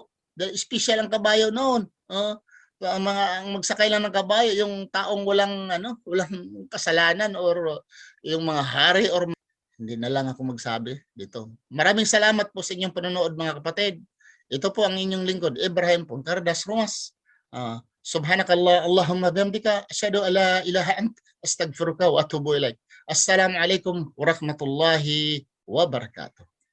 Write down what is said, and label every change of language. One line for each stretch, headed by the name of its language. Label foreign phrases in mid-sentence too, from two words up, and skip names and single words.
Filipino: Special ang kabayo noon. Ang magsakay lang ng kabayo, yung taong walang kasalanan or yung mga hari or hindi na lang ako magsabi dito. Maraming salamat po sa inyong panonood mga kapatid. Ito po ang inyong lingkod, Ibrahim Puncardas Romas.
Arabic: سبحانك اللهم بحمدك أشهد أن لا إله أنت أستغفرك وأتوب إليك. السلام عليكم ورحمة الله وبركاته.